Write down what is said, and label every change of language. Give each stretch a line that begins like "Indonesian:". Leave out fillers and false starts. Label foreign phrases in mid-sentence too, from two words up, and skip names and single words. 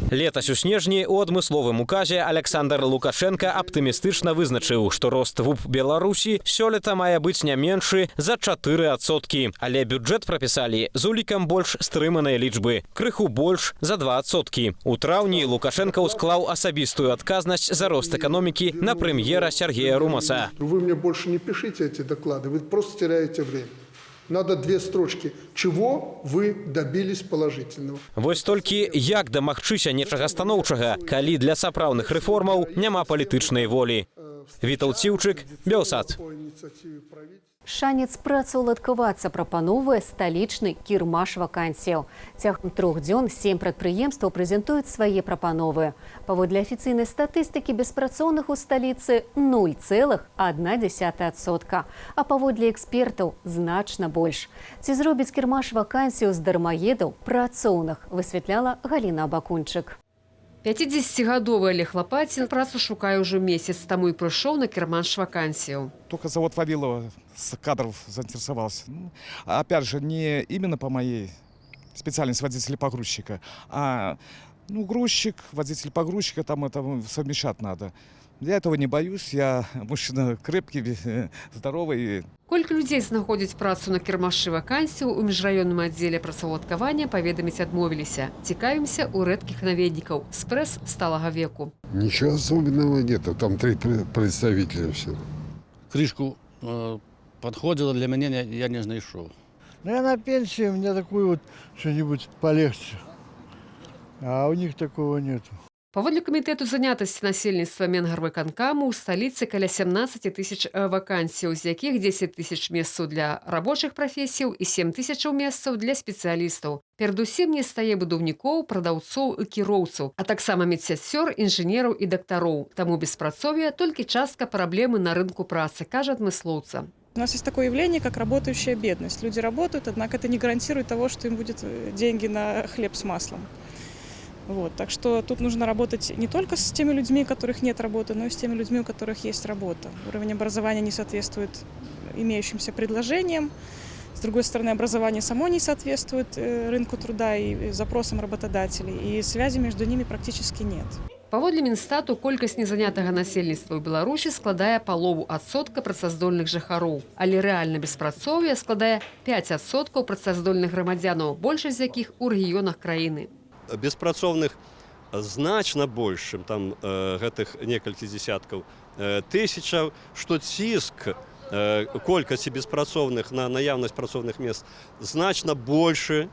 Belarusian: Летась у снежні у адмысловым указе Александр Лукашенко аптымістычна вызначыў, што рост ВУП Беларусі сёлета мае быць не меншы за 4%. Але бюджэт прапісалі з улікам больш стрыманай лічбы, крыху больш за 2%. У траўні Лукашенко склаў асабістую адказнасць за рост эканомікі на прэм'ера Сергея Румаса.
Russian: Вы мне больше не пишите эти доклады, вы просто теряете время. Надо 2 строчки. Чего вы добились положительного?
Belarusian: Вось толькі як дамагчыся нечага станоўчага, калі для сапраўдных рэформаў няма палітычнай волі. Вітаўт Сіўчык, Белсат. Шанец працаўладкавацца прапановвае сталічны кірмаш вакансіяў. Цягам 3 дзён 7 прадпрыемстваў прэзентуюць свае прапановы. Паводле афіцыйнай статыстыкі беспрацоўных у сталіцы 0,1%, а паводле экспертаў значна больш. Ці зробіць кірмаш вакансію з дармаедаў працоўных, высвятляла Галіна Абакунчык. 50-гадовы Олег Лопатин працу шукае ўжо месяц, таму і прыйшоў на кірмаш вакансію.
Russian: Только завод Вавилова с кадров заинтересовался. Опять же, не именно по моей специальности водителя-погрузчика, а грузчик, водитель-погрузчика, там это совмещать надо. Я этого не боюсь, я мужчина крепкий, здоровый.
Belarusian: Колькі людзей знаходзяць працу на кірмашы вакансію ў міжраённым аддзеле працаўладкавання паведаміць адмовіліся. Цікавімся у рэдкіх наведнікаў з прэс сталага веку.
Russian: Ничего особенного нет, там 3 представителя все. Крышку подходила для меня,
Belarusian: я не знайшов.
Russian: Ну, я на пенсии, у меня такую вот что-нибудь полегче. А у них такого нету.
Belarusian: Паводле камітэту занятасці насельніцтва Менгарвыканкаму ў сталіцы каля 17 тысяч вакансій, з якіх 10 тысяч месцаў для рабочых прафесіяў і 7 тысячаў месцаў для спецыялістаў. Перадусім не стае будаўнікоў, прадаўцоў і кіроўцаў, а таксама медсясцёр, інжынераў і дактароў. Таму беспрацоўе толькі частка праблемы на рынку працы, кажа адмыслоўца.
Russian: У нас есть такое явление, как работающая бедность. Люди работают, однако это не гарантирует того, что им будет деньги на хлеб с маслом. Вот, так что тут нужно работать не только с теми людьми, у которых нет работы, но и с теми людьми, у которых есть работа. Уровень образования не соответствует имеющимся предложениям. С другой стороны, образование само не соответствует рынку труда и запросам работодателей, и связи между ними практически нет.
Belarusian: Паводле Мінстату, колькасць незанятага насельніцтва ў Беларусі складае 0,5% працаздольных жыхароў, але рэальна беспрацоўе складае 5% працаздольных грамадзянаў, большасць з якіх у рэгіёнах краіны. Беспрацоўных значна больш, чым там гэтых некалькі дзесяткаў тысячаў, што ціск колькасці беспрацоўных на наяўнасць працоўных мест значна большы.